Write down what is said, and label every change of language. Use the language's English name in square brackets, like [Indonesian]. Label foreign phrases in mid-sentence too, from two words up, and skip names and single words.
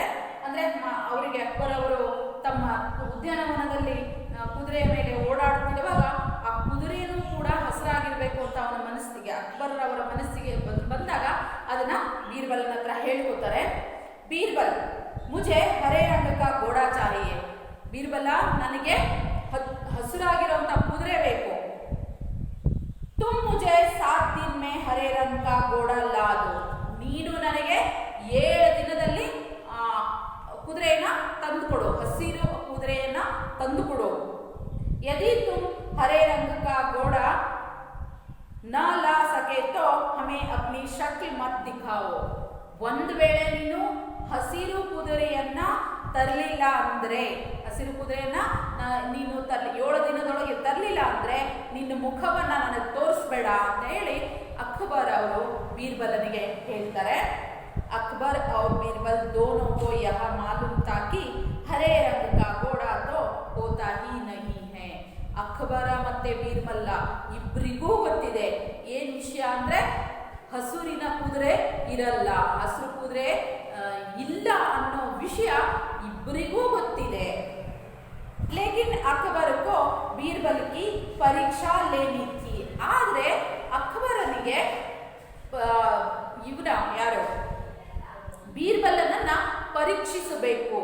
[Kannada] ಅಂದ್ರೆ ಅವರಿಗೆ ಅಕ್ಬರ್ ಅವರು ತಮ್ಮ ಉದ್ಯಾನವನದಲ್ಲಿ ಕುದುರೆಯ ಮೇಲೆ ಓಡಾಡುತ್ತಿರುವಾಗ ಆ ಕುದುರೆಯೂ ಕೂಡ ಹಸಿರಾಗಿರ್ಬೇಕು ಅಂತ ಅವನ ಮನಸ್ಸಿಗೆ, ಅಕ್ಬರ್ ಅವರ ಮನಸ್ಸಿಗೆ ಬಂದಾಗ ಅದನ್ನ ಬೀರ್ಬಲನ ಹತ್ರ ಹೇಳ್ಕೊತಾರೆ. [Hindi] बीरबल मुझे हरे रंग का घोड़ा चाहिए, [Kannada] ಬೀರ್ಬಲ ನನಗೆ ಹಸಿರಾಗಿರುವಂತ ಕುದುರೆ ಬೇಕು. [Hindi] तुम मुझे 7 दिन में हरे रंग का घोड़ा ला दो, [Kannada] ನೀನು ನನಗೆ 7 ದಿನದಲ್ಲಿ ಕುದುರೆಯನ್ನ ತಂದುಕೊಡು, ಹಸಿರು ಕುದುರೆಯನ್ನ ತಂದುಕೊಡು. [Hindi] यदि तुम हरे रंग का घोड़ा न ला सके तो हमें अपनी शक्ल मत दिखाओ. [Kannada] ಒಂದು ವೇಳೆ ನೀನು ಹಸಿರು ಕುದುರೆಯನ್ನ ತರಲಿಲ್ಲ ಅಂದ್ರೆ, ಹಸಿರು ಕುದುರೆಯನ್ನ ನೀನು 7 ದಿನದೊಳಗೆ ತರಲಿಲ್ಲ ಅಂದ್ರೆ ನಿನ್ನ ಮುಖವನ್ನ ನನಗೆ ತೋರಿಸ್ಬೇಡ ಅಂತ ಹೇಳಿ ಅಕ್ಬರ್ ಅವರು ಬೀರ್ಬಲನಿಗೆ ಹೇಳ್ತಾರೆ. [Hindi] अकबर और बीरबल दोनों को यह मालूम था कि हरे रंग का घोड़ा तो होता ही नहीं है. [Kannada] ಅಕ್ಬರ ಮತ್ತೆ ಬೀರ್ಬಲ್ಲ ಇಬ್ಬರಿಗೂ ಗೊತ್ತಿದೆ ಏನ್ ವಿಷಯ ಅಂದ್ರೆ ಹಸುರಿನ ಕುದುರೆ ಇರಲ್ಲ, ಹಸಿರು ಕುದುರೆ ಇಲ್ಲ ಅನ್ನೋ ವಿಷಯ ಇಬ್ಬರಿಗೂ ಗೊತ್ತಿದೆ. [Hindi] लेकिन अकबर को बीरबल की परीक्षा लेनी थी, [Kannada] ಆದ್ರೆ ಅಕ್ಬರನಿಗೆ ಇವನ ಯಾರು ಬೀರ್ಬಲನನ್ನ ಪರೀಕ್ಷಿಸಬೇಕು.